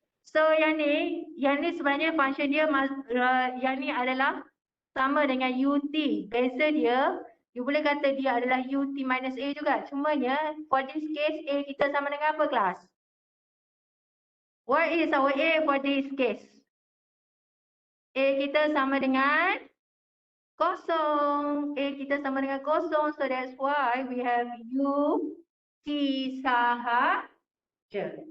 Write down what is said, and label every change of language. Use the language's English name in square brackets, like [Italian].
[Malay] So yang ni sebenarnya function dia yang ni adalah sama dengan ut. Beza dia, you boleh kata dia adalah ut minus a juga. Cumanya [English] for this case [Malay] a kita sama dengan apa kelas? [English] What is our a for this case? [Malay] A kita sama dengan kosong. A kita sama dengan kosong. [English] So that's why we have u t sahaja.